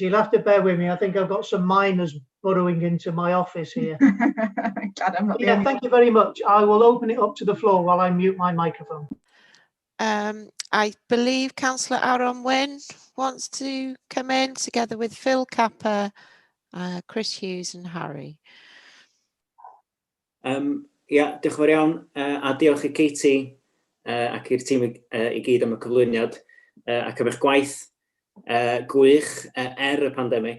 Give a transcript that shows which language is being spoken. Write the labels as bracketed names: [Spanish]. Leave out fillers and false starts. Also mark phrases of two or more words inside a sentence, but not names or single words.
[English] You'll have to bear with me. I think I've got some miners burrowing into my office here. Glad I'm not the only Thank you very much. I will open it up to the floor while I mute my microphone. I believe Councillor Aaron Wynne wants to come in together with Phil Capper, Chris Hughes and Harry. [Welsh] Diolch yn fawr iawn, a diolch i Katie ac i'r tîm i gyd am y cyflwyniad ac am eich gwaith gwych y pandemig.